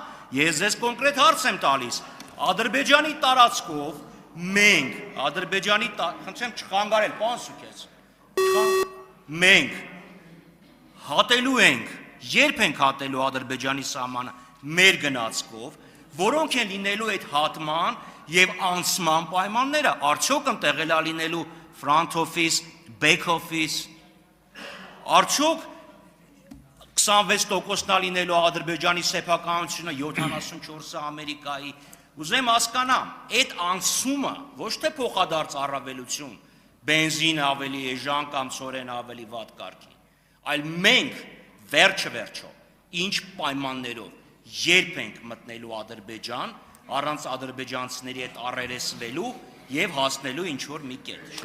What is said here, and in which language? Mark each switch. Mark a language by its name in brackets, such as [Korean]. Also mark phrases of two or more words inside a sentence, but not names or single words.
[Armenian] Ես ձեզ կոնկրետ հարց եմ տալիս։ Ադրբեջանի տարածքով մենք, խնդրեմ չխանգարել, պարոն Սուքես, մենք հատելու ենք, երբ ենք հատելու Ադրբեջանի սահմանը մեր գնացքով, որոնք են լինելու այդ հատման եւ անցման պայմանները, արդյոք ընտեղել է լինելու [English] front office, back office, [Armenian] արդյոք 26%-ն է լինելու Ադրբեջանի սեփականությունը, 74-ը Ամերիկայի, ուզեմ հասկանամ, այդ անցումը ոչ թե փոխադարձ առավելություն, բենզին ավելի էժան կամ ծորեն ավելի վատ կարգի, այլ մենք վերջը ինչ պայմաններով երբ ենք մտնելու Ադրբեջան, առանց ադրբեջանցիների հետ առերեսվելու եւ հասնելու ինչ որ մի կետ։